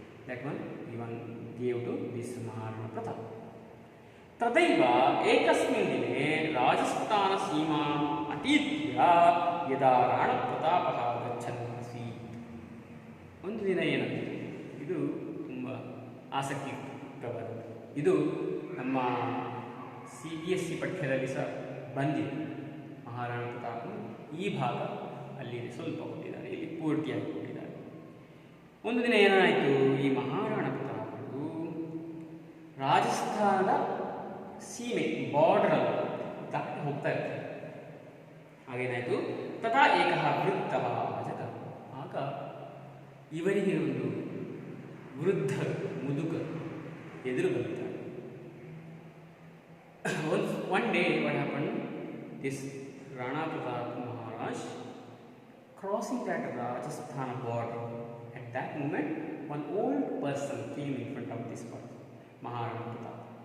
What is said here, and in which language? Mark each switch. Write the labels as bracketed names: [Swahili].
[English] That one even gave to this Maharana Pratap. [Sanskrit] ತದೈವ ಏಕಸ್ಮಿನ್ ದಿನೇ ರಾಜಸ್ಥಾನ ಸೀಮಾ ಅತೀತ್ಯ ಯದಾ ರಾಣಾ ಪ್ರತಾಪಃ ಗಚ್ಚನ್ ಆಸೀತ್. [Kannada] ಒಂದು ದಿನ ಏನಾಯಿತು, ಇದು ತುಂಬ ಆಸಕ್ತಿಕರವಾದದ್ದು. ಇದು ನಮ್ಮ CBSE ಪಠ್ಯದಲ್ಲಿ ಸಹ ಬಂದಿದೆ. ಮಹಾರಾಣಾ ಪ್ರತಾಪನು ಈ ಭಾಗ ಅಲ್ಲಿ ಸ್ವಲ್ಪ ಕೊಟ್ಟಿದ್ದಾರೆ, ಇಲ್ಲಿ ಪೂರ್ತಿಯಾಗಿ ಕೊಟ್ಟಿದ್ದಾರೆ. ಒಂದು ದಿನ ಏನಾಯಿತು, ಈ ಮಹಾರಾಣಾ ಪ್ರತಾಪರು ರಾಜಸ್ಥಾನದ ಸೀಮೆ ಬಾರ್ಡರ್ ದಾಟಿ ಹೋಗ್ತಾ ಇರ್ತಾರೆ. ಹಾಗೇನಾಯಿತು, [Sanskrit] ತಥಾ ಏಕಃ ವೃದ್ಧ ಅಜಗ. [Kannada] ಆಗ ಇವರಿಗೆ ಒಂದು ವೃದ್ಧ ಮುದುಕ ಎದುರು ಬರುತ್ತಾರೆ. [English] One day what happened, this Rana Pratap Maharaj crossing that Rajasthan border. At that moment one old person came in front of this person, Maharana Pratap.